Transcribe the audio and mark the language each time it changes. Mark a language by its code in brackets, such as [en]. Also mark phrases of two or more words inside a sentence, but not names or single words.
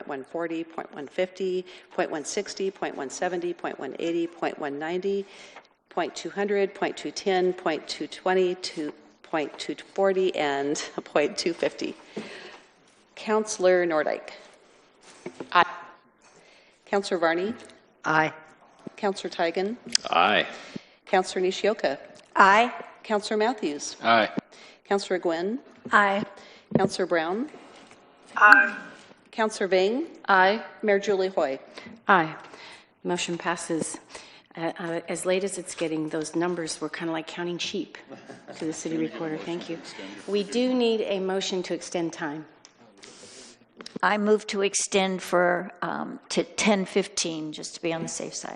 [en] .140, .150, .160, .170, .180, .190, .200, .210, .220, .240, and .250. Councilor Nordyke. Aye. Councilor Varney. Aye. Councilor Tigan. Aye. Councilor Nishioka. Aye. Councilor Matthews. Aye. Councilor Gwynn. Aye. Councilor Brown. Aye. Councilor Vang. Aye. Mayor Julie Hoy. Aye. Motion passes. As late as it's getting, those numbers were kind of like counting sheep to the city recorder. Thank you. We do need a motion to extend time. I move to extend for to 10:15, just to be on the safe side.